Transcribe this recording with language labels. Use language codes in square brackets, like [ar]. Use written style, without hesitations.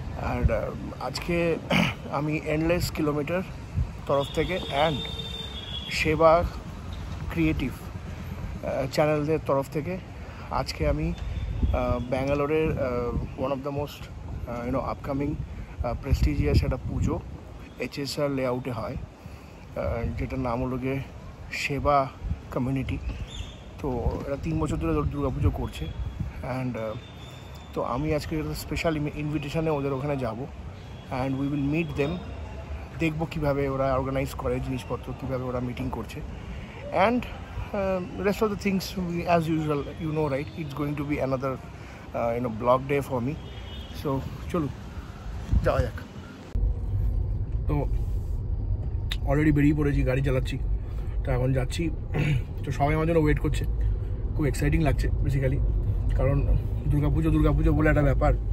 [bn] আর আজকে আমি endless kilometre তরফ থেকে অ্যান্ড সেবা ক্রিয়েটিভ চ্যানেলদের তরফ থেকে আজকে আমি ব্যাঙ্গালোরের [en] one of the most upcoming prestigious [bn] একটা পুজো HSR লেআউটে হয়, যেটার নাম হলো গিয়ে সেবা কমিউনিটি। তো এরা 3 বছর ধরে দুর্গাপুজো করছে। অ্যান্ড তো আমি আজকে স্পেশাল ইনভিটেশনে ওদের ওখানে যাব, [en] And we will meet them. [bn] দেখবো কীভাবে ওরা অর্গানাইজ করে জিনিসপত্র, কীভাবে ওরা মিটিং করছে। [en] And rest of the things as usual, you know, right, it's going to be another blog day for me. So [bn] চলো যাওয়া যাক। তো অলরেডি বেরিয়ে পড়েছি, গাড়ি চালাচ্ছি, তো এখন যাচ্ছি। তো সবাই আমার জন্য ওয়েট করছে, খুব এক্সাইটিং লাগছে বেসিক্যালি, কারণ দুর্গাপুজো বলে একটা ব্যাপার।